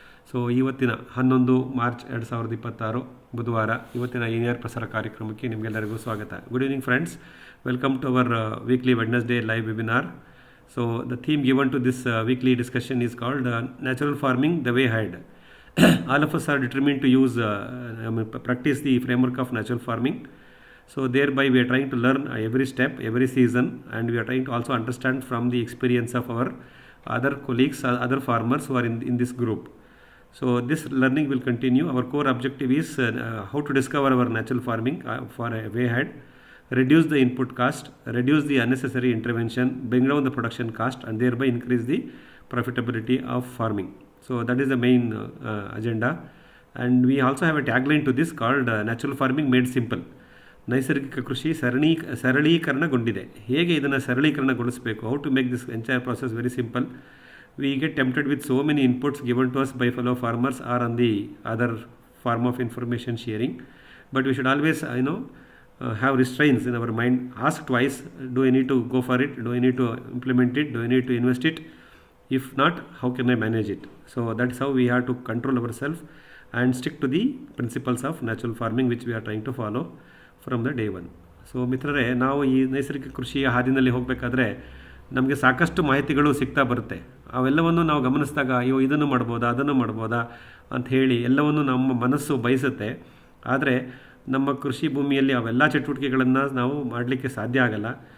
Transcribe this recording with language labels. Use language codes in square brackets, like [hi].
[kn] So ಇವತ್ತಿನ 11 March 2026 ಬುಧವಾರ, ಇವತ್ತಿನ ಈ ನೇರ ಪ್ರಸಾರ ಕಾರ್ಯಕ್ರಮಕ್ಕೆ ನಿಮಗೆಲ್ಲರಿಗೂ ಸ್ವಾಗತ. [en] Good evening friends, welcome to our weekly Wednesday live webinar. So the theme given to this weekly discussion is called natural farming the way ahead. All of us are determined to use practice the framework of natural farming. So thereby we are trying to learn every step, every season, and we are trying to also understand from the experience of our other colleagues, other farmers who are in this group. So this learning will continue. Our core objective is how to discover our natural farming for a way ahead, reduce the input cost, reduce the unnecessary intervention, bring down the production cost, and thereby increase the profitability of farming. So that is the main agenda. And we also have a tagline to this called natural farming made simple. [kn] ನೈಸರ್ಗಿಕ ಕೃಷಿ ಸರಳೀಕರಣಗೊಂಡಿದೆ. ಹೇಗೆ ಇದನ್ನು ಸರಳೀಕರಣಗೊಳಿಸಬೇಕು, [en] How to make this entire process very simple. We get tempted with so many inputs given to us by fellow farmers or on the other form of information sharing, but we should always have restraints in our mind. Ask twice, do I need to go for it, do I need to implement it, do I need to invest it, if not, how can I manage it? So that's how we have to control ourselves and stick to the principles of natural farming which we are trying to follow from the day one. [kn] So ಮಿತ್ರರೇ, ನಾವು ಈ ನೈಸರ್ಗಿಕ ಕೃಷಿಯ ಹಾದಿನಲ್ಲಿ ಹೋಗಬೇಕಾದ್ರೆ ನಮಗೆ ಸಾಕಷ್ಟು ಮಾಹಿತಿಗಳು ಸಿಗ್ತಾ ಬರುತ್ತೆ. ಅವೆಲ್ಲವನ್ನು ನಾವು ಗಮನಿಸಿದಾಗ ಅಯ್ಯೋ ಇದನ್ನು ಮಾಡ್ಬೋದಾ, ಅದನ್ನು ಮಾಡ್ಬೋದಾ ಅಂತ ಹೇಳಿ ಎಲ್ಲವನ್ನು ನಮ್ಮ ಮನಸ್ಸು ಬಯಸುತ್ತೆ. ಆದರೆ ನಮ್ಮ ಕೃಷಿ ಭೂಮಿಯಲ್ಲಿ ಅವೆಲ್ಲ ಚಟುವಟಿಕೆಗಳನ್ನು ನಾವು ಮಾಡಲಿಕ್ಕೆ ಸಾಧ್ಯ ಆಗಲ್ಲ.